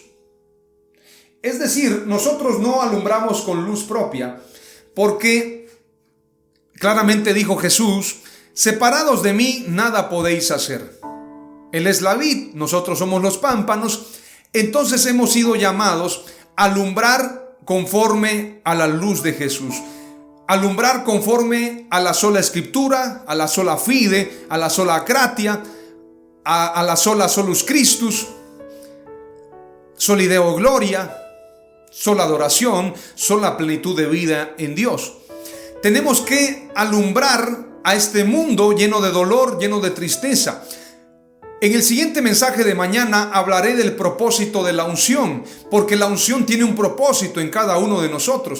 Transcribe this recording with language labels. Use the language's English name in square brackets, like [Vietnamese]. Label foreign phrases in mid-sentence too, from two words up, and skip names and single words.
[Spanish] Es decir, nosotros no alumbramos con luz propia, porque claramente dijo Jesús: separados de mí nada podéis hacer. Él es la vid, nosotros somos los pámpanos. Entonces hemos sido llamados a alumbrar conforme a la luz de Jesús, alumbrar conforme a la sola escritura, a la [Latin] sola fide, [Spanish] a la [Latin] sola gratia, [Spanish] a la sola [Latin] solus Christus, soli Deo gloria, [Spanish] sola adoración, sola plenitud de vida en Dios. Tenemos que alumbrar a este mundo lleno de dolor, lleno de tristeza. En el siguiente mensaje de mañana hablaré del propósito de la unción, porque la unción tiene un propósito en cada uno de nosotros.